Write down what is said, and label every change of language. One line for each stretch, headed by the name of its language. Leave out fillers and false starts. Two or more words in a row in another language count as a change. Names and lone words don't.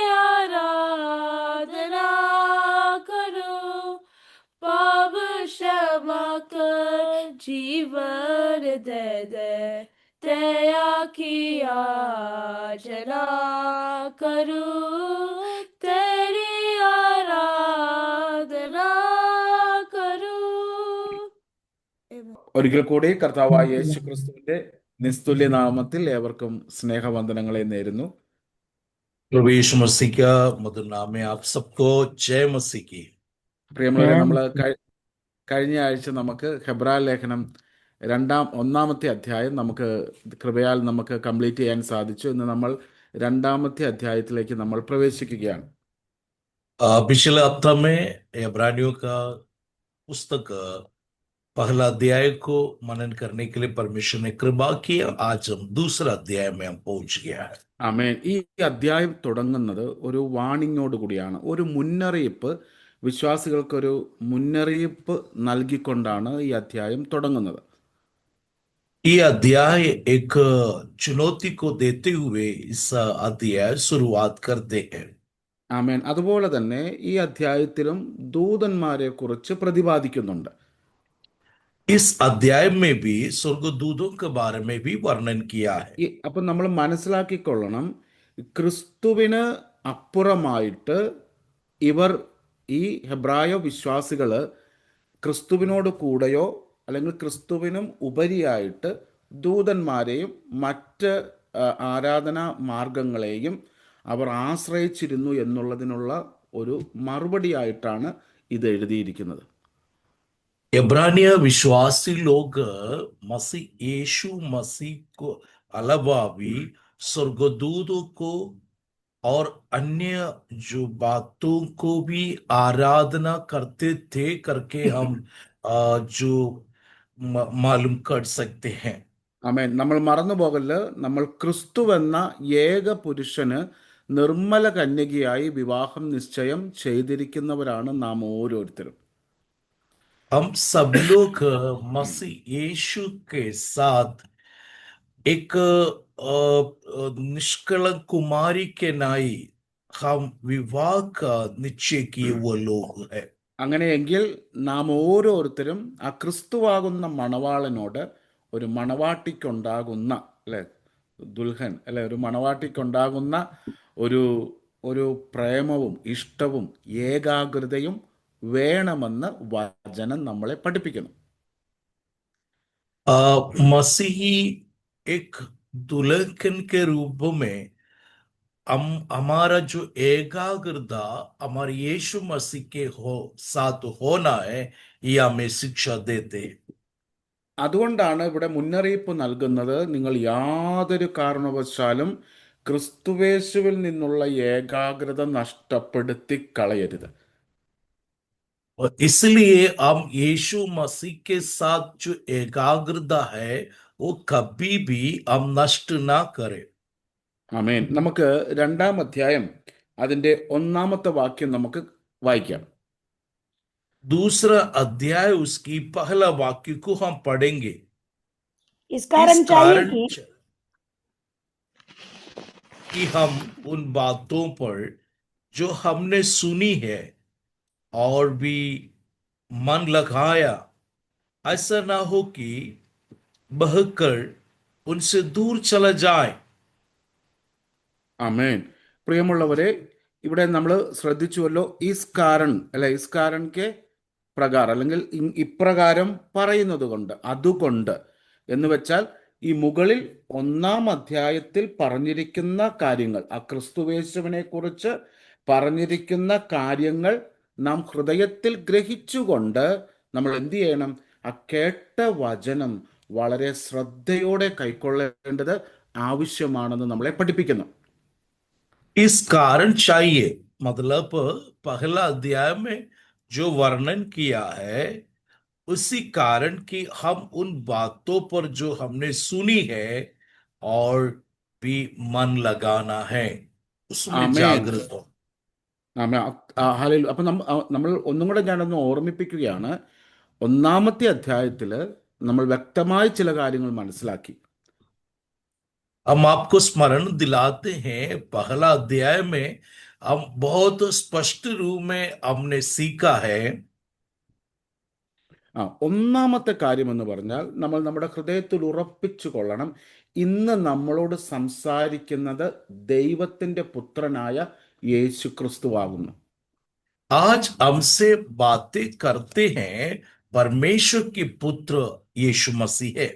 Hindi: आराधना करूं, पाप क्षमा कर जीवन दे दे, दया की याचना करूं, तेरी आराधना करूं।
Malayalam: ഒരിക്കൽ കൂടി കർത്താവായ യേശു ക്രിസ്തുവിന്റെ നിസ്തുല്യ നാമത്തിൽ ഏവർക്കും സ്നേഹവന്ദനങ്ങളെ നേരുന്നു.
Hindi: प्रभु यीशु मसीह का मधुर नाम में आप सबको जय मसीह की।
Malayalam: പ്രിയമുള്ളവരെ, നമ്മൾ കഴിഞ്ഞ ആഴ്ച നമുക്ക് ഹെബ്രായ ലേഖനം ഒന്നാമത്തെ അധ്യായം നമുക്ക് കൃപയാൽ നമുക്ക് കംപ്ലീറ്റ് ചെയ്യാൻ സാധിച്ചു. ഇന്ന് നമ്മൾ രണ്ടാമത്തെ അധ്യായത്തിലേക്ക് നമ്മൾ പ്രവേശിക്കുകയാണ്.
Hindi: पिछले हफ्ता में इब्रानियों का पुस्तक पहला अध्याय को मनन करने के लिए परमेश्वर ने कृपा की। आज हम दूसरा अध्याय में हम पहुंच गया है।
Malayalam: ആമേൻ. ഈ അധ്യായം തുടങ്ങുന്നത് ഒരു വാണിങ്ങോട് കൂടിയാണ്, ഒരു മുന്നറിയിപ്പ്, വിശ്വാസികൾക്കൊരു മുന്നറിയിപ്പ് നൽകിക്കൊണ്ടാണ് ഈ അധ്യായം തുടങ്ങുന്നത്.
Hindi: ये अध्याय एक चुनौती को देते हुए इस अध्याय शुरुआत करते हैं।
Malayalam: ആമേൻ. അതുപോലെ തന്നെ ഈ അധ്യായത്തിലും ദൂതന്മാരെ കുറിച്ച് പ്രതിപാദിക്കുന്നുണ്ട്.
Hindi: इस अध्याय में भी स्वर्गदूतों के बारे में भी वर्णन किया है।
Malayalam: അപ്പം നമ്മൾ മനസ്സിലാക്കിക്കൊള്ളണം, ക്രിസ്തുവിന് അപ്പുറമായിട്ട് ഇവർ, ഈ ഹെബ്രായ വിശ്വാസികൾ, ക്രിസ്തുവിനോട് കൂടെയോ അല്ലെങ്കിൽ ക്രിസ്തുവിനും ഉപരിയായിട്ട് ദൂതന്മാരെയും മറ്റ് ആരാധനാ മാർഗങ്ങളെയും അവർ ആശ്രയിച്ചിരുന്നു എന്നുള്ളതിനുള്ള ഒരു മറുപടിയായിട്ടാണ് ഇത് എഴുതിയിരിക്കുന്നത്.
Hindi: इब्रानिया विश्वासी लोग मसीह यीशु मसीह को अलावा भी स्वर्गदूतों को और अन्य जो बातों को भी आराधना करते थे करके हम जो मालूम कर सकते हैं.
Malayalam: ആമേൻ. നമ്മൾ മറന്നു പോകല്, നമ്മൾ ക്രിസ്തുവെന്ന ഏക പുരുഷന് നിർമ്മല കന്യകയായി വിവാഹം നിശ്ചയം ചെയ്തിരിക്കുന്നവരാണ് നാം ഓരോരുത്തരും.
Hindi: हम सब लोग मसीह यीशु के साथ एक निष्कलंक कुमारी के नाई हम विवाह का निश्चय किए वो लोग हैं.
Malayalam: അങ്ങനെയെങ്കിൽ നാം ഓരോരുത്തരും ആ ക്രിസ്തുവാകുന്ന മണവാളനോട് ഒരു മണവാട്ടിക്കുണ്ടാകുന്ന, അല്ലെ, ദുൽഹൻ, അല്ലെ, ഒരു മണവാട്ടിക്കുണ്ടാകുന്ന ഒരു ഒരു പ്രേമവും ഇഷ്ടവും ഏകാഗ്രതയും വേണമെന്ന് വചനം നമ്മളെ പഠിപ്പിക്കുന്നു.
Hindi: मसीही एक दुल्हन के रूप में हम हमारा जो एकाग्रता हमारे यीशु मसीह के साथ होना है, ये हमें शिक्षा देते हैं.
Malayalam: അതുകൊണ്ടാണ് ഇവിടെ മുന്നറിയിപ്പ് നൽകുന്നത്, നിങ്ങൾ യാതൊരു കാരണവശാലും ക്രിസ്തുവേശുവിൽ നിന്നുള്ള ഏകാഗ്രത നഷ്ടപ്പെടുത്തി കളയരുത്.
Hindi: और इसलिए हम यीशु मसीह के साथ जो एकाग्रता है वो कभी भी हम नष्ट ना करें.
Malayalam: ആമേൻ. നമുക്ക് 2-ാം അധ്യായം അതിൻ്റെ 1-ാമത്തെ വാക്യം നമുക്ക് വായിക്കാം.
Hindi: दूसरा अध्याय उसकी पहला वाक्य को हम पढ़ेंगे. इस कारण इस चाहिए कारण कि कि हम उन बातों पर जो हमने सुनी है और भी मन लगाया, ऐसा ना हो कि बहकर उनसे दूर चला जाए.
Malayalam: ആമേൻ. പ്രിയമുള്ളവരെ, ഇവിടെ നമ്മൾ ശ്രദ്ധിച്ചുവല്ലോ,
Hindi: इस कारण,
Malayalam: അല്ലെ,
Hindi: इस कारण के
Malayalam: പ്രകാരം, അല്ലെങ്കിൽ ഇപ്രകാരം പറയുന്നത് കൊണ്ട്, അതുകൊണ്ട് എന്ന് വെച്ചാൽ ഈ മുകളിൽ 1-ാം അധ്യായത്തിൽ പറഞ്ഞിരിക്കുന്ന കാര്യങ്ങൾ, ആ ക്രിസ്തുവേശുവിനെ കുറിച്ച് പറഞ്ഞിരിക്കുന്ന കാര്യങ്ങൾ നാം ഹൃദയത്തിൽ ഗ്രഹിച്ചുകൊണ്ട് നമ്മൾ എന്ത് ചെയ്യണം? ആ കേട്ട വചനം വളരെ ശ്രദ്ധയോടെ കൈക്കൊള്ളേണ്ടത് ആവശ്യമാണെന്ന് നമ്മളെ പഠിപ്പിക്കുന്നു.
Hindi: इस कारण चाहिए मतलब पहला अध्याय में जो वर्णन किया है, उसी कारण कि हम उन बातों पर जो हमने सुनी है और भी मन लगाना है, उसमें
Malayalam: ആമേൻ.
Hindi: जागृत हो.
Malayalam: അപ്പം നമ്മൾ ഒന്നും കൂടെ ഞാനൊന്ന് ഓർമ്മിപ്പിക്കുകയാണ്. 1-ാമത്തെ അധ്യായത്തിൽ നമ്മൾ വ്യക്തമായി ചില കാര്യങ്ങൾ മനസ്സിലാക്കി.
Hindi: हम आपको स्मरण दिलाते हैं, पहला अध्याय में हम बहुत स्पष्ट रूप में हमने सीखा है.
Malayalam: 1-ാമത്തെ കാര്യം എന്ന് പറഞ്ഞാൽ നമ്മൾ നമ്മുടെ ഹൃദയത്തിൽ ഉറപ്പിച്ചു കൊള്ളണം, ഇന്ന് നമ്മളോട് സംസാരിക്കുന്നത് ദൈവത്തിന്റെ പുത്രനായ യേശു ക്രിസ്തുവാകുന്നു.
Hindi: आज हमसे बातें करते हैं परमेश्वर के पुत्र यीशु मसीह है.